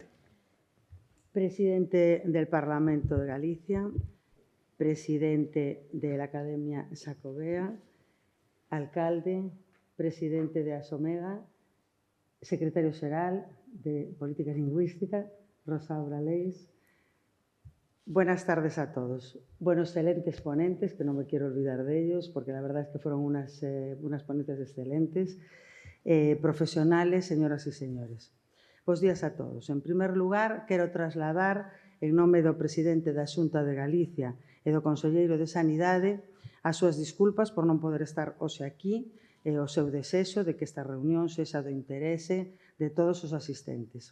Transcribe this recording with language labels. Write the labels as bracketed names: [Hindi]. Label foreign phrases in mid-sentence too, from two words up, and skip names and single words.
[Spanish] Presidente del Parlamento de Galicia, presidente de la Academia Xacobea, alcalde, presidente de Asomega, [Galician] secretario xeral de Política Lingüística, [Spanish] Rosaura Leis. Buenas tardes a todos. Buenos excelentes ponentes, que no me quiero olvidar de ellos, porque la verdad es que fueron unas ponentes excelentes. Profesionales, señoras y señores. [Galician] Bos días a todos. En primer lugar, quero trasladar, en nome do presidente da Xunta de Galicia e do Conselleiro de Sanidade, as súas disculpas por non poder estar hoxe aquí e o seu desexo de que esta reunión sexa do interese de todos os asistentes.